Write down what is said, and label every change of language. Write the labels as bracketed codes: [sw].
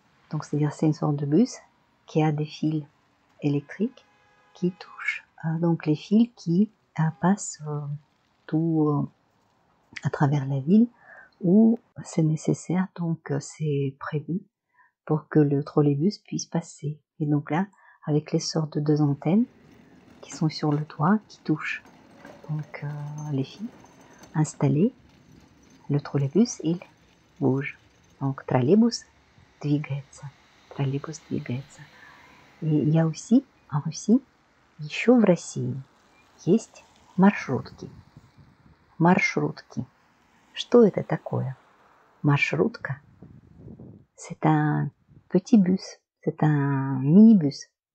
[fr] Donc c'est-à-dire c'est une sorte de bus qui a des fils électriques qui touchent donc les fils qui passent tout à travers la ville où c'est nécessaire, donc c'est prévu pour que le trolleybus puisse passer. Et donc là, avec les sortes de deux antennes qui sont sur le toit, qui touchent donc les fils installés, le trolleybus, il bouge. [ru] Donc троллейбус двигается. Троллейбус двигается. И [fr] il y a aussi, en Russie, [ru] еще в России, есть маршрутки. Маршрутки. Что это такое? [fr] Маршрутка, c'est un petit bus, c'est un minibus.